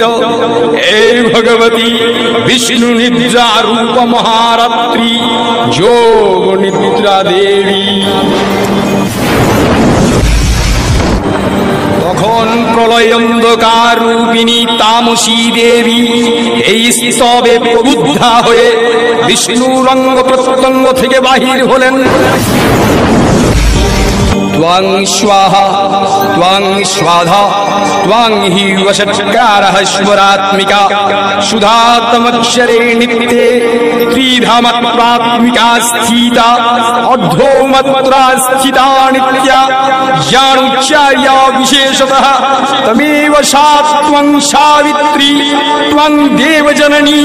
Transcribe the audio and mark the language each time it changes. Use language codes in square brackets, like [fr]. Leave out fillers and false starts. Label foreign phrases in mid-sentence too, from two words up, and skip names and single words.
[bn] এই ভগবতী বিষ্ণু নিদ্রা রূপ মহারাত্রি যোগ নিদ্রা দেবী। তখন প্রলয় অন্ধকার রূপিণী তামসী দেবী এই স্তবে প্রবুদ্ধা হয়ে বিষ্ণুর অঙ্গ প্রত্যঙ্গ থেকে বাহির হলেন। [sa] त्वं स्वाहा त्वं स्वाधा त्वं हि वषट्कारः स्वरात्मिका सुधातमक्षरे नित्ये त्रिधामत्वात्मिका स्थिता अर्धोमत्रा स्थिता नित्या ज्ञानोच्चार्या विशेषतः तमेव सा त्वं सावित्री त्वं देवजननी